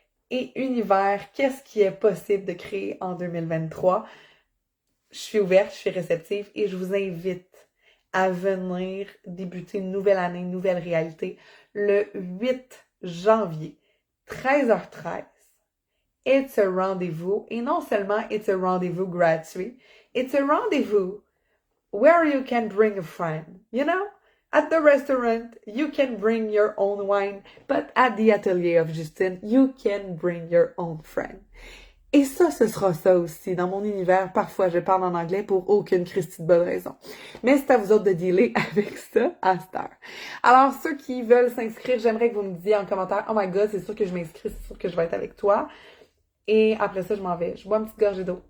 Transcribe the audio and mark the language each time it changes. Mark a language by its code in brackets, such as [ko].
[fr] Et univers, qu'est-ce qui est possible de créer en 2023? Je suis ouverte, je suis réceptive et je vous invite à venir débuter une nouvelle année, une nouvelle réalité, le 8 janvier, 13h13. [en] It's a rendezvous, [fr] et non seulement [en] it's a rendezvous gratuit, it's a rendezvous where you can bring a friend, you know? At the restaurant, you can bring your own wine, but at the atelier of Justine, you can bring your own friend. [fr] Et ça, ce sera ça aussi. Dans mon univers, parfois, je parle en anglais pour aucune Christie de bonne raison. Mais c'est à vous autres de dealer avec ça à cette heure. Alors, ceux qui veulent s'inscrire, j'aimerais que vous me disiez en commentaire, « [en] Oh my God, [fr] c'est sûr que je m'inscris, c'est sûr que je vais être avec toi. » Et après ça, je m'en vais. Je bois une petite gorgée d'eau.